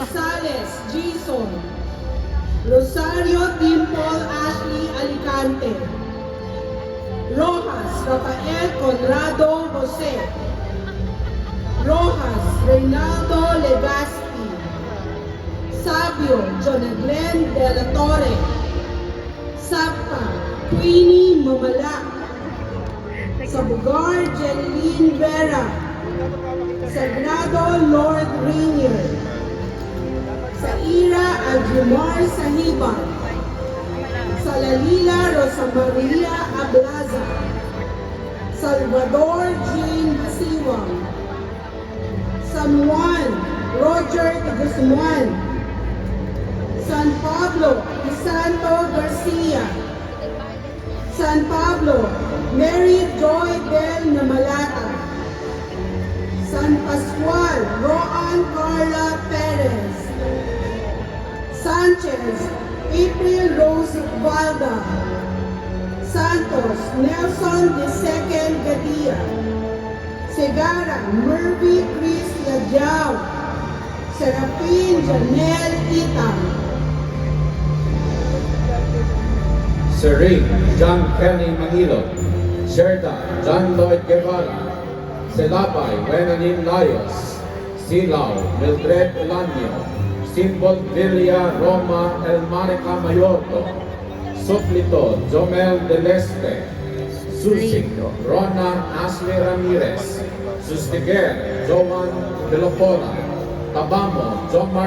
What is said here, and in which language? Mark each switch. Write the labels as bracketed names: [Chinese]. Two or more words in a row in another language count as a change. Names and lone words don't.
[English] Rosales Jason, Rosario Dimple Ashley Alicante, Rojas Rafael Conrado Jose, Rojas Reynaldo Legaspi, Sabio Jonaglen de la Torre, Sappa Queenie Mamala, Sa Bugar, Jeline Vera. Sagrado Lord Rainier. Sa Ira, Adjumar Sahiban. Sa Lalila, Rosa Maria Ablaza. Salvador Jean Basiwang. San Juan, Roger de Guzman. San Pablo, Santo Garcia. San Pablo, Mary Joy Del Namalata. San Pascual, Roan Carla Perez. Sanchez, April Rose Valda. Santos, Nelson de Second Gadia. Segara, Mervy Chris Yadjao. Serafin Janelle Itang. Serene John Kenny Manilo, Sherda John Lloyd Guevara, Selabay Wenanin Layos, Silao Mildred Elanio, Simbol Villa Roma Elmanica Mayorto, Suplito Jomel Deleste, Susik Rona Ashley Ramirez, Sustiger Joan Delopora, Tabamo Jomar